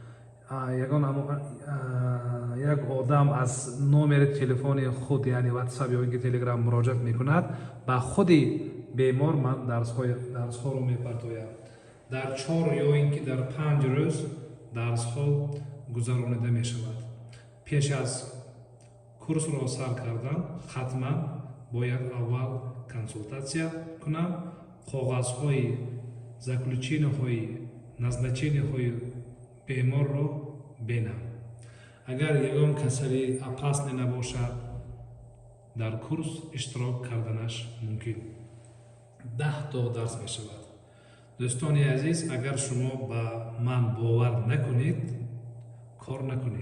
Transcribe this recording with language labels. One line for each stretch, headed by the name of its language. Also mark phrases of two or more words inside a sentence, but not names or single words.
Persian: یک آدم از نمره تلفن خود یعنی واتساپ یا اینکه تلگرام مراجعت می کند، با خود بیمار من درس ها رو می پرتویم. در 4 یا اینکه در 5 روز درس ها گذرانیده می شود. پیش از کورس را سر کردن حتما باید اول консультация کنم.
Tajik: کاغذهای заключенияҳои назначенияҳои беморро бинам. агар ягон касали опасне набошад, дар курс иштирок карданаш мумкин. 10 то дарс мешавад. дӯстони азиз, агар шумо ба ман бовар накунед, кор накунед.